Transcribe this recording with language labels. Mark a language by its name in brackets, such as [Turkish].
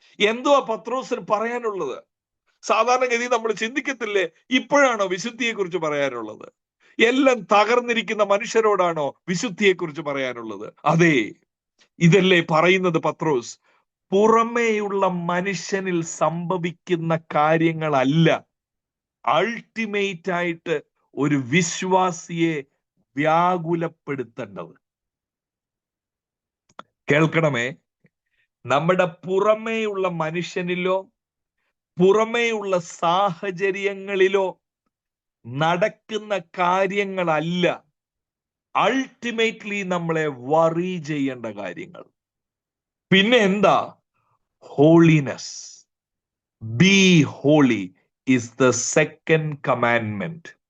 [Malayalam] എന്തുവാ പത്രോസിന് പറയാനുള്ളത്? സാധാരണഗതി നമ്മൾ ചിന്തിക്കത്തില്ലേ, ഇപ്പോഴാണോ വിശുദ്ധിയെ കുറിച്ച് പറയാനുള്ളത്? എല്ലാം തകർന്നിരിക്കുന്ന മനുഷ്യരോടാണോ വിശുദ്ധിയെ കുറിച്ച് പറയാനുള്ളത്? അതെ, ഇതല്ലേ പറയുന്നത് പത്രോസ്. പുറമേയുള്ള മനുഷ്യനിൽ സംഭവിക്കുന്ന കാര്യങ്ങളല്ല അൾട്ടിമേറ്റ് ആയിട്ട് ഒരു വിശ്വാസിയെ വ്യാകുലപ്പെടുത്തേണ്ടത്. കേൾക്കണമേ, നമ്മുടെ പുറമേയുള്ള മനുഷ്യനിലോ പുറമേയുള്ള സാഹചര്യങ്ങളിലോ നടക്കുന്ന കാര്യങ്ങളല്ല അൾട്ടിമേറ്റ്ലി നമ്മളെ വറി ചെയ്യേണ്ട കാര്യങ്ങൾ. പിന്നെ എന്താ? Holiness. [English] Be holy is the second commandment.